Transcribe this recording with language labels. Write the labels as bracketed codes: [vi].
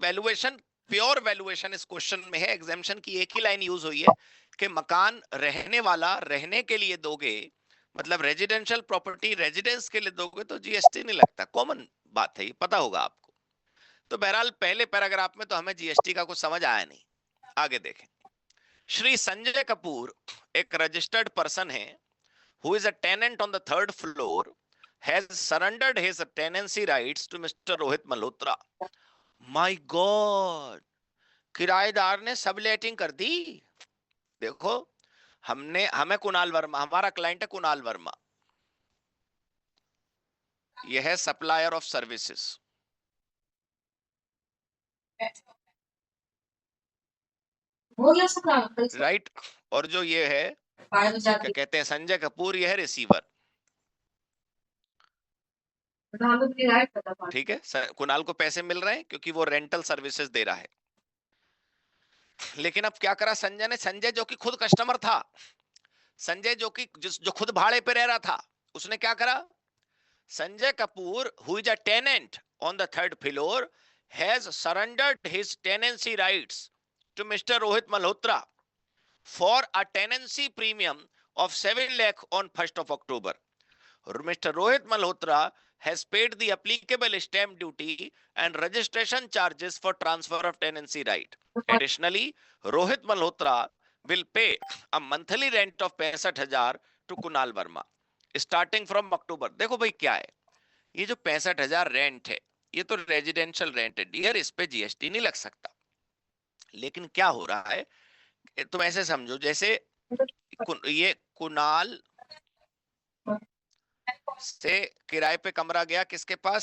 [hi] Valuation, pure valuation इस question में है। एग्जामिनेशन की एक ही लाइन यूज हुई है कि मकान रहने वाला रहने के लिए दोगे, मतलब रेजिडेंशियल प्रॉपर्टी रेजिडेंस के लिए दोगे तो जीएसटी नहीं लगता। कॉमन बात है, ये पता होगा आपको। तो बहरहाल पहले पैराग्राफ में तो हमें जीएसटी का कुछ समझ आया नहीं। आगे देखें। श्री संजय कपूर एक रजिस्टर्ड पर्सन है [en] who is a tenant on the third floor has surrendered his tenancy rights to Mr. Rohit Malhotra। My God, [hi] किराएदार ने सबलेटिंग कर दी। देखो, हमें कुणाल वर्मा, हमारा क्लाइंट है कुणाल वर्मा, यह है सप्लायर ऑफ सर्विसेज, राइट। और जो ये है क्या कहते हैं संजय कपूर, यह है रिसीवर। ठीक है, कुणाल को पैसे मिल रहे हैं क्योंकि वो रेंटल सर्विसेज दे रहा है। लेकिन अब क्या करा संजय ने? संजय जो कि खुद कस्टमर था, संजय जो खुद भाड़े पे रह रहा था, उसने क्या करा? [en] Sanjay Kapoor who is a tenant on the third floor has surrendered his tenancy rights to Mr. Rohit Malhotra for a tenancy premium of 7 lakh on 1st of October। Mr. Rohit Malhotra has paid the applicable stamp duty and registration charges for transfer of tenancy right। Additionally, Rohit Malhotra will pay a monthly rent of 65,000 to Kunal Verma starting from October। [hi] देखो भाई क्या है, ये जो 65,000 rent है ये तो residential rent है डियर, इस पे जीएसटी नहीं लग सकता। लेकिन क्या हो रहा है, तुम ऐसे समझो जैसे ये कुणाल से किराए पे कमरा गया किसके पास?